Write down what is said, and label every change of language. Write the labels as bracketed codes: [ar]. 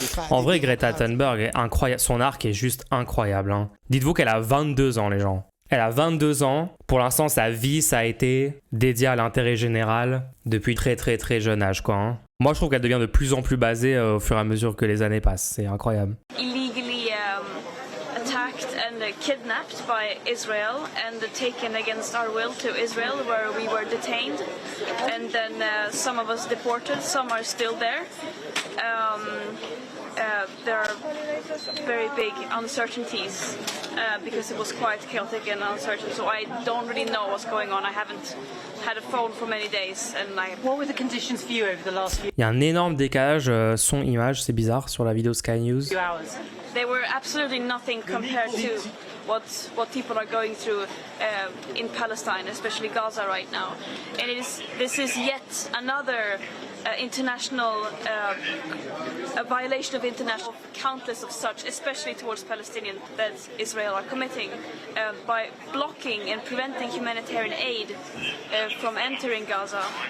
[fr] En vrai, Greta Thunberg est incroyable. Son arc est juste incroyable. Hein. Dites-vous qu'elle a 22 ans, les gens. Elle a 22 ans. Pour l'instant, sa vie, ça a été dédié à l'intérêt général depuis très très très jeune âge, quoi. Hein. Moi, je trouve qu'elle devient de plus en plus basée au fur et à mesure que les années passent. C'est incroyable. [en] Illegally attacked and kidnapped by Israel and taken against our will to Israel, where we were detained, and then some of us deported, some are still there. There are very big uncertainties because it was quite chaotic and uncertain, so I don't really know what's going on. I haven't had a phone for many days. What were the conditions for you over the last few [fr] Il y a un énorme décalage son-image, c'est bizarre, sur la vidéo Sky News. [en] hours? They were absolutely nothing compared to what people are going through in Palestine, especially Gaza right now. And this is yet another international a violation of international, countless of such, especially towards Palestinians, that Israel are committing by blocking and preventing humanitarian aid from entering Gaza.